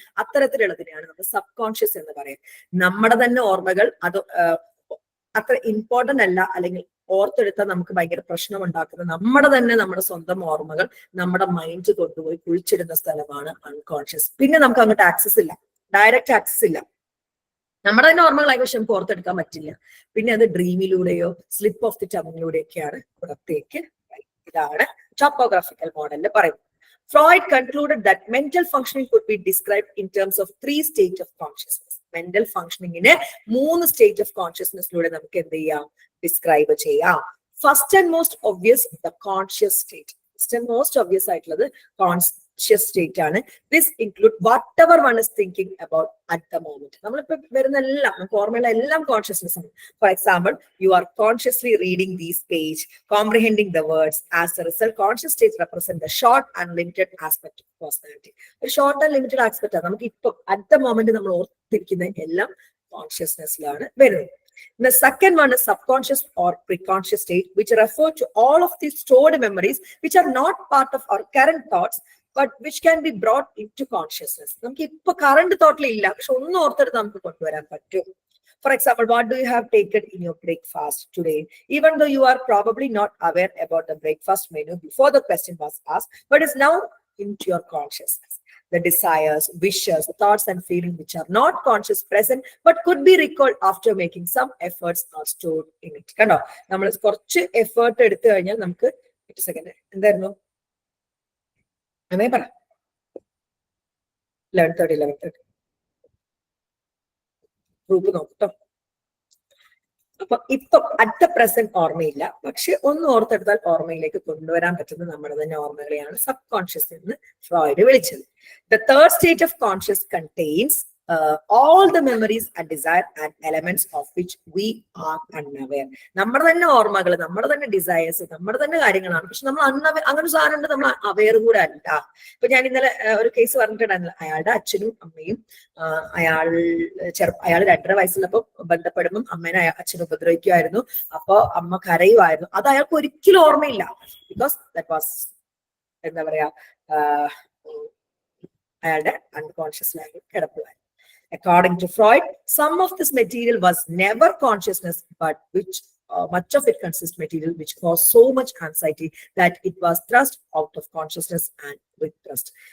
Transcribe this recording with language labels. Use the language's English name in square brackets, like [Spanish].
[Malayalam] അത്തരത്തിലുള്ളതിനെയാണ് നമ്മൾ sub conscious എന്ന് പറയാം. നമ്മുടെ തന്നെ ഓർമ്മകൾ അത് അത്ര ഇമ്പോർട്ടന്റ് അല്ല, അല്ലെങ്കിൽ ഓർത്തെടുത്താൽ നമുക്ക് ഭയങ്കര പ്രശ്നം ഉണ്ടാക്കുന്നത് നമ്മുടെ സ്വന്തം ഓർമ്മകൾ നമ്മുടെ മൈൻഡ് കൊണ്ടുപോയി കുഴിച്ചിടുന്ന സ്ഥലമാണ് അൺകോൺഷ്യസ്. പിന്നെ നമുക്ക് അങ്ങോട്ട് ആക്സസ് ഇല്ല, ഡയറക്റ്റ് ആക്സസ് ഇല്ല. നമ്മുടെ തന്നെ ഓർമ്മകളായി, പക്ഷെ നമുക്ക് ഓർത്തെടുക്കാൻ പറ്റില്ല. പിന്നെ അത് ഡ്രീമിലൂടെയോ സ്ലിപ്പ് ഓഫ് ദി ടങ്ങിലൂടെയൊക്കെയാണ് പുറത്തേക്ക്. ഇതാണ് ടോപ്പോഗ്രാഫിക്കൽ മോഡലിൽ പറയുന്നത്. [English] Freud concluded that mental functioning could be described in terms of 3 states of consciousness. [Malayalam] Mental ഫംഗ്ഷനിങ്ങിനെ 3 state of കോൺഷ്യസ്നെസ്സിലൂടെ നമുക്ക് എന്ത് ചെയ്യാം? ഡിസ്ക്രൈബ് ചെയ്യാം. [English] First and most obvious the conscious state. [Malayalam] First and most obvious ആയിട്ടുള്ളത് conscious state ആണ്. [English] This include whatever one is thinking about at the moment. [Malayalam] നമ്മളിപ്പോ വരുന്ന എല്ലാം, നമുക്ക് ഓർമ്മയുള്ള എല്ലാം കോൺഷ്യസ്നെസ് ആണ്. [English] For example, you are consciously reading these page, comprehending the words. As a result, conscious state represent the short and limited aspect of personality. [Malayalam] ഒരു short and limited aspect ആണ്. നമുക്ക് ഇപ്പൊ [English] at the moment [Malayalam] നമ്മൾ ഓർത്തിരിക്കുന്ന എല്ലാം കോൺഷ്യസ്നെസ്സിലാണ് വരുന്നത്. [English] The second one is subconscious or preconscious state, which refer to all of these stored memories which are not part of our current thoughts but which can be brought into consciousness. [Malayalam] നമുക്ക് ഇപ്പൊ current തോട്ടിൽ ഇല്ല, പക്ഷെ ഒന്ന് ഓർത്തെടുത്ത് നമുക്ക് കൊണ്ടുവരാൻ പറ്റും. [English] For example, what do you have taken in your breakfast today? Even though you are probably not aware about the breakfast menu before the question was asked, but is now into your consciousness. The desires, wishes, thoughts and feelings which are not conscious present but could be recalled after making some efforts are stored in it. [Malayalam] കണ്ടോ, നമ്മൾ കുറച്ച് effort എടുത്തു കഴിഞ്ഞാൽ നമുക്ക് second എന്തായിരുന്നു അങ്ങനെ പറ 11:30 group നോക്കട്ടോ. അപ്പൊ ഇപ്പൊ [English] at the present [Malayalam] ഓർമ്മയില്ല, പക്ഷെ ഒന്ന് ഓർത്തെടുത്താൽ ഓർമ്മയിലേക്ക് കൊണ്ടുവരാൻ പറ്റുന്ന നമ്മുടെ തന്നെ ഓർമ്മകളെയാണ് സബ് കോൺഷ്യസ് എന്ന് ഫ്രോയിഡ് വിളിച്ചത്. [English] The third state of conscious contains all the memories and desire and elements of which we are unaware. [Malayalam] നമ്മുടെ തന്നെ ഓർമ്മകൾ, നമ്മുടെ തന്നെ ഡിസയേഴ്സ്, നമ്മുടെ തന്നെ കാര്യങ്ങളാണ്, പക്ഷെ നമ്മൾ അങ്ങനെ ഒരു സാധനം ഉണ്ട്, നമ്മൾ അവെയർ കൂടെ അല്ല. ഇപ്പൊ ഞാൻ ഇന്നലെ ഒരു കേസ് പറഞ്ഞിട്ടുണ്ടായിരുന്നില്ല, അയാളുടെ അച്ഛനും അമ്മയും അയാൾ 2.5 വയസ്സുള്ളപ്പോ ബന്ധപ്പെടുമ്പം അമ്മേനെ അച്ഛൻ ഉപദ്രവിക്കുമായിരുന്നു. അപ്പൊ അമ്മ കരയുമായിരുന്നു. അത് അയാൾക്ക് ഒരിക്കലും ഓർമ്മയില്ല. [English] because that was [Malayalam] എന്താ പറയാ, അയാളുടെ അൺകോൺഷ്യസ് ലെവലിൽ കിടപ്പുമായിരുന്നു. [English] According to Freud, some of this material was never consciousness, but much of it consists material which caused so much anxiety that it was thrust out of consciousness and repressed.